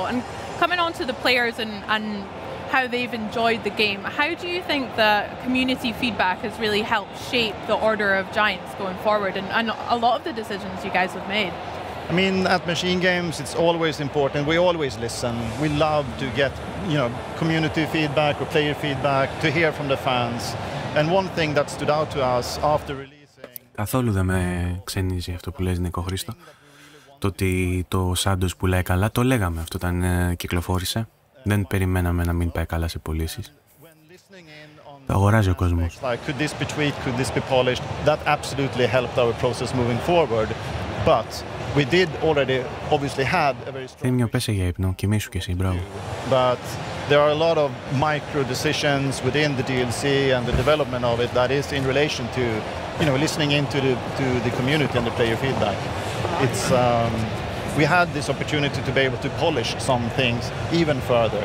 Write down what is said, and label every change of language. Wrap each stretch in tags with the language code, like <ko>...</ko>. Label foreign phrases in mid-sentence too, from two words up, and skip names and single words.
<en>And coming on to the players and how they've enjoyed the game, how do you think the community feedback has really helped shape the Order of Giants going forward and a lot of the decisions you guys have made? I mean, at Machine Games, it's always important. We always listen. We love to get, community feedback or player feedback, to hear from the fans. And one thing that stood out to us after releasing...</en> <el>Καθόλου δεν με ξενίζει αυτό που λες, Νίκο Χρήστο. Το ότι το Santos πουλάει καλά, το λέγαμε αυτό όταν κυκλοφόρησε. Δεν περιμέναμε να μην πάει καλά σε πωλήσεις. Το αγοράζει ο κόσμος.</el> <en>Could this be tweaked? Could this be polished? That absolutely helped our process moving forward. But we did already obviously had a very strong...</en> <el>Θύμιο, πέσε για ύπνο, κοιμήσου κι εσύ, μπράβο.</el> <en>But there are a lot of micro decisions within the DLC and the development of it that is in relation to, listening into the community and the player feedback. It's... we had this opportunity to be able to polish some things even further.</en>